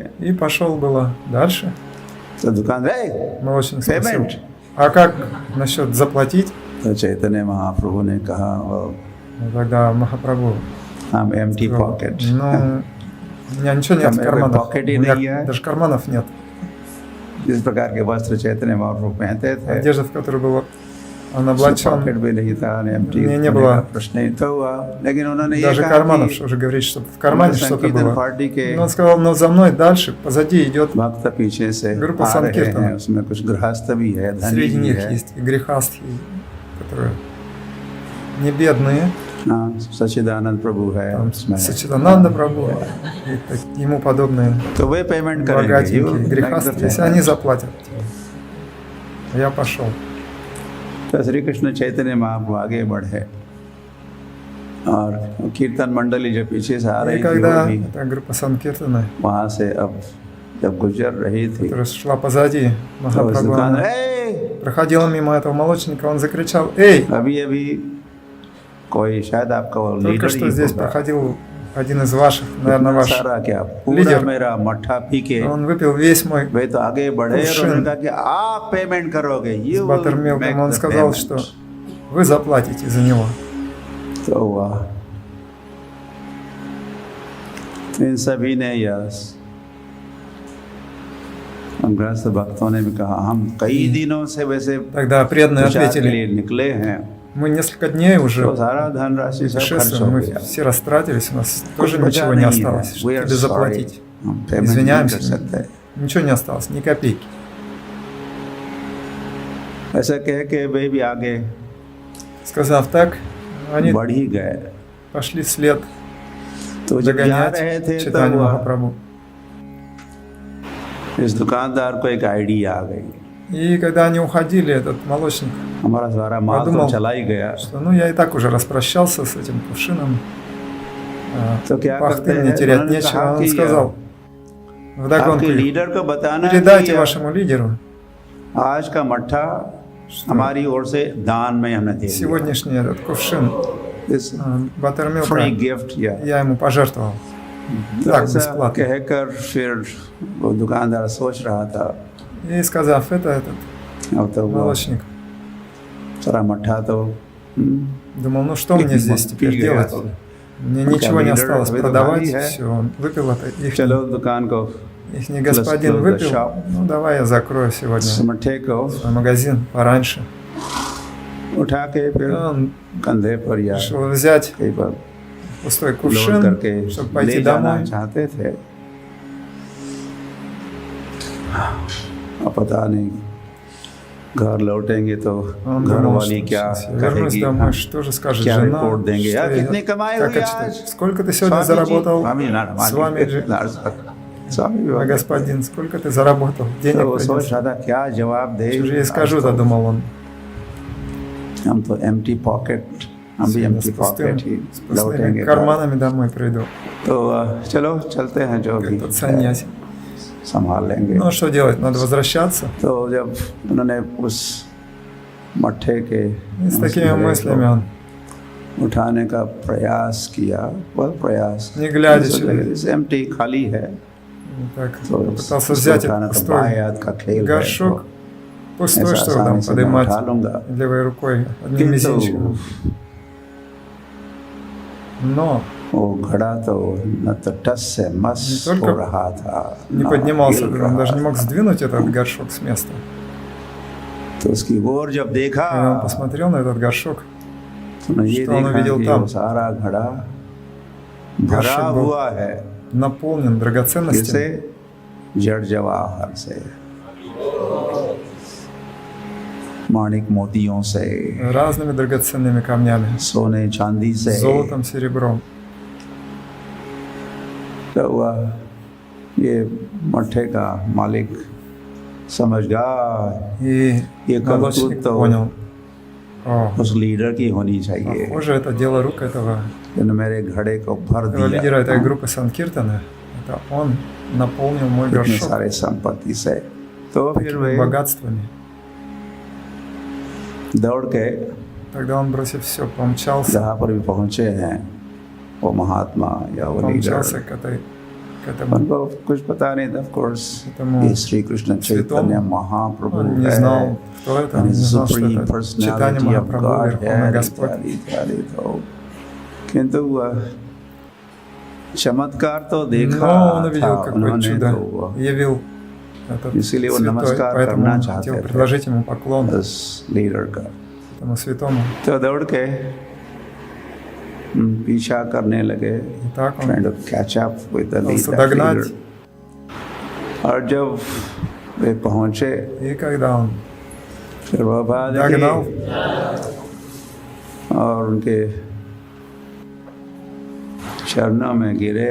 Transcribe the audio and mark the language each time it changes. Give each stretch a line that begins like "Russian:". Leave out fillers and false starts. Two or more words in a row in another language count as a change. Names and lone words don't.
Russian: И пошел было дальше.
Hindi: तो दुकानदार
Russian: Молочник спросил,
Hindi: पेमेंट।
Russian: а как насчет заплатить?
Hindi: तो चैतन्य महाप्रभु ने कहा
Russian: Ну, тогда Махапрабху
Hindi: हम एम्प्टी
Russian: сказал,
Hindi: पॉकेट
Russian: ну, у меня ничего нет в Там карманах.
Hindi: pocket
Russian: У
Hindi: ही
Russian: меня
Hindi: नहीं है।
Russian: даже карманов нет.
Hindi: जिस प्रकार के वस्त्र चैतन्य महाप्रभु पहनते थे
Russian: Одежда, в которой был он
Hindi: उसमें
Russian: облачен,
Hindi: पॉकेट भी नहीं था, एम्प्टी नहीं,
Russian: не было.
Hindi: प्रश्न ही तो हुआ। लेकिन उन्होंने ये
Russian: даже
Hindi: कहा
Russian: карманов,
Hindi: कि
Russian: что уже говорить, что в кармане что-то
Hindi: संकीर्तन
Russian: было.
Hindi: पार्टी के
Russian: Но он сказал, но за мной дальше, позади идет,
Hindi: भक्त पीछे से
Russian: Группа
Hindi: आ रहे
Russian: संकीर्तन.
Hindi: हैं, उसमें कुछ गृहस्थ भी है, धनी
Russian: среди
Hindi: भी
Russian: них
Hindi: है।
Russian: есть и грехастхи, которые не бедные,
Hindi: हाँ, सच्चिदानंद प्रभु है
Russian: там
Hindi: उसमें।
Russian: Сачидананда Прабху и ему подобные
Hindi: तो वे पेमेंट करेंगे।
Russian: богатенькие грехастхи, если они заплатят. Я пошел.
Hindi: तो श्री कृष्ण चैतन्य महाप्रभु आगे बढ़े और कीर्तन मंडली जो पीछे से आ
Russian: И
Hindi: रही थी वो
Russian: когда
Hindi: भी
Russian: эта группа Санкиртана
Hindi: वहाँ से अब जब गुजर रही थी
Russian: которая шла позади
Hindi: तो उस
Russian: Махапрабху,
Hindi: दुकानदार,
Russian: она "ए!" проходила мимо этого молочника, он закричал: «Эй!»
Hindi: अभी कोई शायद आपका वो
Russian: Только
Hindi: लीडर
Russian: что
Hindi: ही
Russian: здесь
Hindi: होगा,
Russian: проходил один из ваших, наверное,
Hindi: इतना
Russian: ваш
Hindi: सारा क्या पूरा
Russian: लीडर।
Hindi: मेरा मट्ठा पी के
Russian: Он выпил весь мой
Hindi: वे तो आगे बढ़े और
Russian: Кувшин.
Hindi: उन्होंने कहा कि आप पेमेंट करोगे,
Russian: с
English: you will
Russian: баттермилком.
English: make
Russian: Он
English: the
Russian: сказал,
English: payment.
Russian: что вы заплатите за него.
Hindi: तो हुआ इन सभी ने यस गृहस्थ भक्तों ने भी कहा हम कई दिनों से वैसे
Russian: Тогда преданные
Hindi: प्रचार के
Russian: ответили:
Hindi: लिए निकले हैं,
Russian: мы несколько дней уже
Hindi: तो सारा धनराशि सब खर्च हो
Russian: путешествуем, мы
Hindi: गया,
Russian: все растратились, у нас
Hindi: कुछ
Russian: тоже
Hindi: बचा
Russian: ничего не
Hindi: नहीं है,
Russian: осталось,
English: we
Russian: чтобы
English: are
Russian: тебе
English: sorry,
Russian: заплатить.
Hindi: हम पेमेंट नहीं कर
Russian: Извиняемся,
Hindi: सकते।
Russian: ничего не осталось, ни копейки.
Hindi: ऐसा कह के वे भी आगे
Russian: Сказав так, они
Hindi: बढ़ ही गए,
Russian: пошли вслед
Hindi: तो जब जा
Russian: догонять
Hindi: रहे थे तब
Russian: Чайтанью
Hindi: हुआ
Russian: Махапрабху.
Hindi: इस दुकानदार को एक आइडिया आ गई,
Russian: И когда они уходили, этот молочник
Hindi: हमारा सारा माल तो
Russian: подумал,
Hindi: चला ही गया,
Russian: что ну я и так уже распрощался с этим кувшином,
Hindi: तो क्या
Russian: пахты
Hindi: करते
Russian: мне
Hindi: हैं,
Russian: терять
Hindi: उन्होंने
Russian: нечего.
Hindi: कहा
Russian: Он
Hindi: कि
Russian: сказал вдогонку
Hindi: आपके
Russian: их:
Hindi: लीडर को बताना
Russian: передайте
Hindi: कि
Russian: вашему лидеру,
Hindi: आज का मट्ठा हमारी ओर से दान में हमने दे दिया,
Russian: сегодняшний этот кувшин
Hindi: इस
Russian: баттермилка
English: free gift
Hindi: या
Russian: я ему пожертвовал.
Hindi: तो
Russian: Так,
Hindi: ऐसा
Russian: бесплатно.
Hindi: कहकर फिर वो दुकानदार सोच रहा था,
Russian: И сказав это, этот
Hindi: अब तो वो
Russian: молочник
Hindi: सारा मट्ठा तो
Russian: думал: ну что мне здесь теперь делать? Мне ничего не осталось продавать, все, он выпил это.
Hindi: चलो दुकान को
Russian: Ихний господин выпил, ну давай я закрою сегодня
Hindi: इस मट्ठे को
Russian: свой магазин пораньше.
Hindi: उठा के फिर
Russian: Он
Hindi: कंधे पर या
Russian: решил взять
Hindi: कहीं पर
Russian: пустой
Hindi: लोड
Russian: кувшин,
Hindi: करके
Russian: чтобы
Hindi: ले
Russian: пойти
Hindi: जाना
Russian: домой.
Hindi: चाहते थे, अब पता नहीं घर लौटेंगे तो
Russian: Он
Hindi: घर
Russian: думал,
Hindi: वाली
Russian: что
Hindi: क्या
Russian: сейчас я вернусь
Hindi: कहेगी,
Russian: домой, что же скажет
Hindi: क्या
Russian: жена,
Hindi: रिपोर्ट देंगे,
Russian: что
Hindi: यार
Russian: я-
Hindi: कितने कमाए
Russian: как
Hindi: हुए
Russian: отчитать?
Hindi: आज,
Russian: Сколько ты сегодня
Hindi: स्वामी जी,
Russian: заработал,
Hindi: स्वामी नारायण, स्वामी जी, स्वामी
Russian: мой господин, сколько ты заработал,
Hindi: तो
Russian: денег
Hindi: वो सोच
Russian: принес?
Hindi: रहा था क्या जवाब दे,
Russian: Что же я
Hindi: आज
Russian: скажу,
Hindi: तो
Russian: думал он.
Hindi: हम तो
English: empty pocket,
Hindi: हम भी
Russian: Сегодня
Hindi: एम्प्टी
Russian: с пустым,
Hindi: पॉकेट ही
Russian: с пустыми
Hindi: लौटेंगे।
Russian: карманами домой приду,
Hindi: तो चलो चलते हैं, जो भी
Russian: этот саньяси.
Hindi: संभाल लेंगे।
Russian: Ну что делать, надо возвращаться.
Hindi: तो जब उन्होंने उस मट्ठे के
Russian: И с
Hindi: उस
Russian: такими
Hindi: घड़े
Russian: мыслями
Hindi: को
Russian: он,
Hindi: उठाने का प्रयास किया, वह प्रयास
Russian: Не глядя себе.
Hindi: एम्प्टी खाली है,
Russian: так
Hindi: तो
Russian: пытался
Hindi: इसको
Russian: взять
Hindi: उठाना
Russian: этот
Hindi: तो बाएं
Russian: пустой
Hindi: हाथ का खेल है,
Russian: горшок,
Hindi: तो
Russian: пустой,
Hindi: ऐसा
Russian: что там
Hindi: आसानी से मैं
Russian: поднимать
Hindi: उठा लूंगा,
Russian: левой рукой, одним
Hindi: किंतु
Russian: мизинчиком. Но
Hindi: वो घड़ा तो न तो टस से मस
Russian: Не только
Hindi: हो रहा था,
Russian: не
Hindi: न
Russian: поднимался,
Hindi: हिल
Russian: он даже
Hindi: रहा
Russian: не мог
Hindi: था।
Russian: сдвинуть этот горшок с места.
Hindi: तो उसकी ओर जब देखा
Russian: Когда он посмотрел на этот горшок,
Hindi: तो उन्होंने ये
Russian: что он
Hindi: देखा
Russian: увидел
Hindi: कि
Russian: там?
Hindi: वो सारा घड़ा भरा
Russian: горшок был
Hindi: हुआ है,
Russian: наполнен драгоценностями,
Hindi: जैसे जड़ जवाहर से, माणिक मोतियों से,
Russian: разными драгоценными камнями,
Hindi: सोने चांदी से।
Russian: золотом, серебром.
Hindi: तो हुआ ये मट्ठे का मालिक समझ गया
Russian: И
Hindi: ये
Russian: молочник
Hindi: करतूत तो
Russian: понял: о,
Hindi: उस लीडर की होनी चाहिए,
Russian: похоже, это дело рук этого
Hindi: जिन्होंने मेरे घड़े को भर
Russian: лидера этой
Hindi: दिया
Russian: группы Санкиртана. Это он наполнил мой
Hindi: इतने
Russian: горшок
Hindi: सारे संपत्ति से। तो फिर वे
Russian: такими богатствами.
Hindi: दौड़ के
Russian: Тогда он, бросив все, помчался,
Hindi: जहाँ पर भी पहुँचे हैं वो महात्मा या वो
Russian: помчался
Hindi: लीडर,
Russian: к этому.
Hindi: उनको कुछ पता नहीं था,
English: of course
Russian: Этому
Hindi: ये श्री कृष्ण चैतन्य महाप्रभु
Russian: Он не
Hindi: है,
Russian: знал, кто это, он не знал, что
English: सुप्रीम
Russian: это Чайтанья
English: personality of
Russian: Махапрабху,
English: गॉड
Russian: Верховный
Hindi: है
Russian: Господь.
Hindi: इत्यादि इत्यादि। तो किंतु चमत्कार तो देखा
Russian: Но он
Hindi: था
Russian: увидел, какое
Hindi: उन्होंने,
Russian: чудо
Hindi: तो
Russian: явил этот
Hindi: इसीलिए वो
Russian: святой,
Hindi: नमस्कार
Russian: поэтому
Hindi: करना
Russian: он
Hindi: चाहते
Russian: хотел
Hindi: थे
Russian: предложить ему поклон,
Hindi: उस लीडर का।
Russian: этому святому.
Hindi: तो दौड़ के पीछा करने लगे,
Russian: И так он
English: trying to catch up with the
Russian: пытался
English: leader.
Russian: догнать.
Hindi: और जब वे पहुंचे
Russian: И когда он
Hindi: फिर वह बात
Russian: догнал
Hindi: और उनके चरणों में गिरे,